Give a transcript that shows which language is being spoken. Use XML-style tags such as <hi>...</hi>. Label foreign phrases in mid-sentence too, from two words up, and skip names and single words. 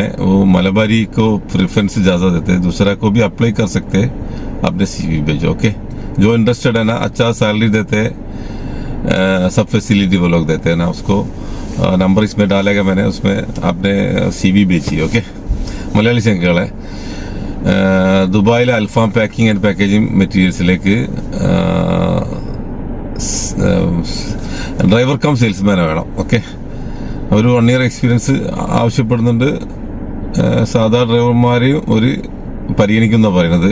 <hi>वो मलबारी को प्रेफरेंस ज़्यादा देते हैं, दूसरा को भी अप्लाई कर सकते हैं, अपने CV भेजो। ओके, जो इंटरेस्टेड है ना, अच्छा सैलरी देते हैं, सब फैसिलिटी वो लोग देते हैं ना। उसको नंबर इसमें डालेगा मैंने, उसमें आपने CV भेजिए। ओके,</hi> <ml>മലയാളി സംഘങ്ങളെ ദുബായിലെ അൽഫാം പാക്കിംഗ് ആൻഡ് പാക്കേജിംഗ് മെറ്റീരിയൽസിലേക്ക്</ml> <en>driver cum salesman</en> <ml>വേണം. ഓക്കെ, ഒരു 1</ml> <en>year experience</en> <ml>ആവശ്യപ്പെടുന്നുണ്ട്. സാധാ ഡ്രൈവർമാരെയും ഒരു പരിഗണിക്കുന്ന പറയുന്നത്.</ml>